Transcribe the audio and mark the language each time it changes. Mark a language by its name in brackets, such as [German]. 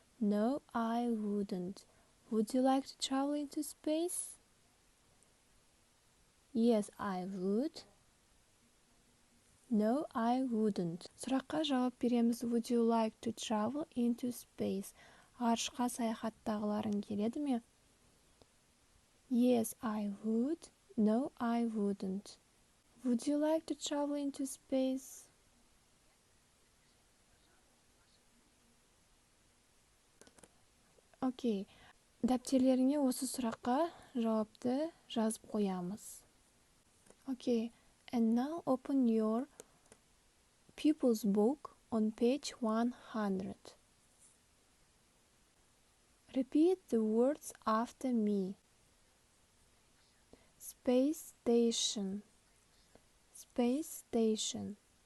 [English] No, I wouldn't. Would you like to travel into space? Yes, I would. No, I wouldn't. [Kazakh] Сұраққа жауап береміз. [English] Would you like to travel into space? [Kazakh] Ғарышқа саяхаттағыларың келеді ме? [English] Yes, I would. No, I wouldn't. Would you like to travel into space? [Kazakh] Окей. Дәптерлеріңе осы сұраққа жауапты жазып қоямыз. [English] Okay, and now open your pupil's book on page 100. Repeat the words after me. Space station. Space station.